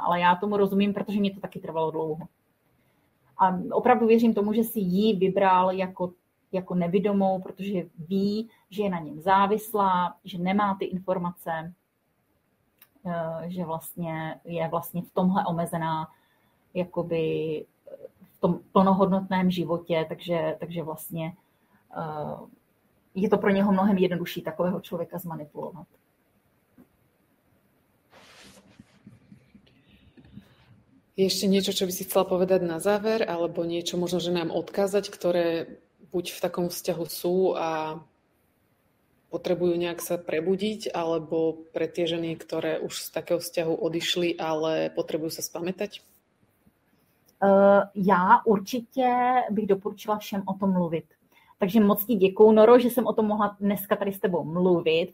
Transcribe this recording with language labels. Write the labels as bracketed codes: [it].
[cs] Ale já tomu rozumím, protože mě to taky trvalo dlouho. A opravdu věřím tomu, že si ji vybral jako nevidomou, protože ví, že je na něm závislá, že nemá ty informace, že vlastně je vlastně v tomhle omezená jakoby v tom plnohodnotném životě, takže vlastně je to pro něho mnohem jednodušší takového člověka zmanipulovat. [sk] Je ešte niečo, čo by si chcela povedať na záver, alebo niečo možno, že nám odkázať, ktoré buď v takom vzťahu sú a potrebujú nejak sa prebudiť, alebo pre tie ženy, ktoré už z takého vzťahu odišli, ale potrebujú sa spamätať? [cs] Já určitě bych doporučila všem o tom mluvit. Takže moc ti děkuju, Noro, že jsem o tom mohla dneska tady s tebou mluvit.